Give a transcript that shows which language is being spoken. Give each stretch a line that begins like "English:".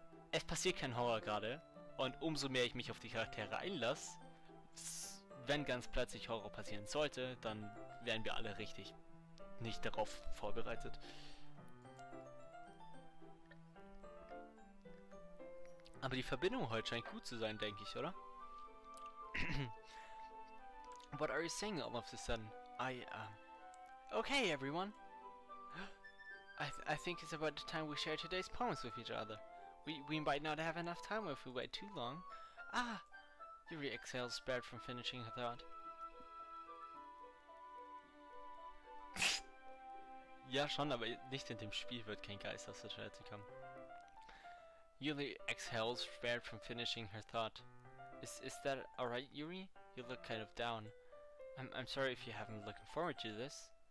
German: Es passiert kein Horror gerade. Und umso mehr ich mich auf die Charaktere einlasse, wenn ganz plötzlich Horror passieren sollte, dann wären wir alle richtig nicht darauf vorbereitet. Aber die Verbindung heute scheint gut zu sein, denke ich, oder?
English: What are you saying all of a sudden? Okay, everyone. I think it's about the time we share today's poems with each other. We might not have enough time if we wait too long. Yuri exhales, spared from finishing her thought.
German: Ja, schon, aber nicht in dem Spiel wird kein Geist aus der Toilette kommen.
English: Yuri exhales, spared from finishing her thought. Is that alright, Yuri? You look kind of down. I'm sorry if you haven't been looking forward to this.